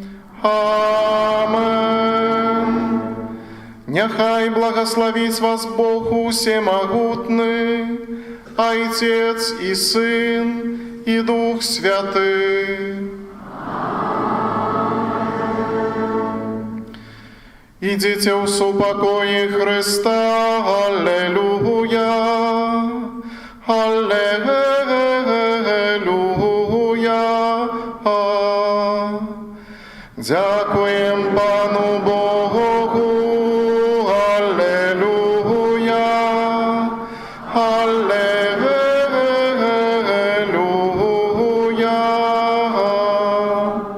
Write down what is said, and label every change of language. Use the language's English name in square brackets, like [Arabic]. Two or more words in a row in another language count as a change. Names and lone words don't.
[Belarusian] Амен. Няхай благаславіць вас Бог усемагутны, Айцец і Сын і Дух Святы. [Polish] Idźcie w supokoi Chrysta, Alleluja, Alleluja. Dziękuję Panu Bogu, Alleluja, Alleluja.